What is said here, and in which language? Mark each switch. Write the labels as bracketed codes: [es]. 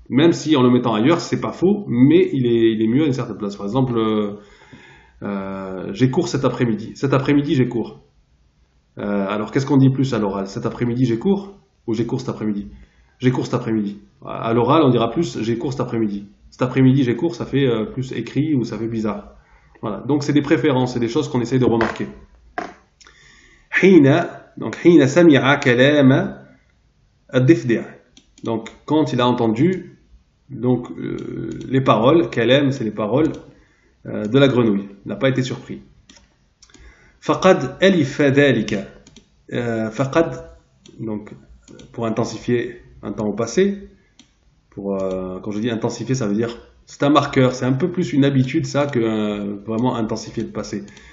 [fr] Même si en le mettant ailleurs, c'est pas faux, mais il est mieux à une certaine place. Par exemple, j'ai cours cet après-midi. Cet après-midi, j'ai cours. Alors, qu'est-ce qu'on dit plus à l'oral? Cet après-midi, j'ai cours ou j'ai cours cet après-midi? J'ai cours cet après-midi. À l'oral, on dira plus j'ai cours cet après-midi. Cet après-midi, j'ai cours, ça fait plus écrit ou ça fait bizarre. Voilà. Donc, c'est des préférences, c'est des choses qu'on essaye de remarquer. Donc, [ar] حين سمع كلام الضفدع. [fr] Donc, quand il a entendu donc, les paroles, kalam, c'est les paroles de la grenouille. Il n'a pas été surpris. [ar] فقد ألف ذلك. [fr] فقد, donc, pour intensifier un temps au passé, quand je dis intensifier, ça veut dire, c'est un marqueur, c'est un peu plus une habitude, ça, que vraiment intensifier le passé.